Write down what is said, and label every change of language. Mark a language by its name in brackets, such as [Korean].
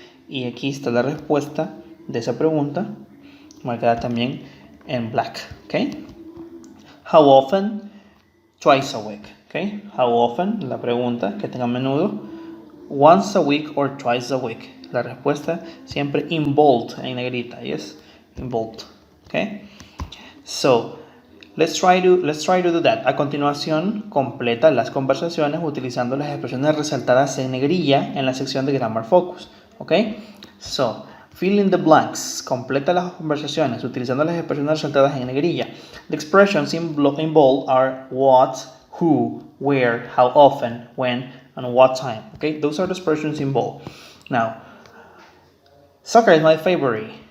[Spanish] Y aquí está la respuesta de esa pregunta, marcada también en black, okay? [English] How often? Twice a week, okay? How often? [Spanish] La pregunta, que tenga a menudo. [English] Once a week or twice a week. [Spanish] La respuesta siempre [English] in bold, [Spanish] en negrita, yes? [English] In bold, okay? So, let's try to do that. [Spanish] A continuación, completa las conversaciones utilizando las expresiones resaltadas en negrilla en la sección de Grammar Focus, okay? [English] So, fill in the blanks. [Spanish] Completa las conversaciones utilizando las expresiones resaltadas en negrilla. [English] The expressions in bold are what, who, where, how often, when, and what time. Okay, those are the expressions in bold. Now, soccer is my favorite.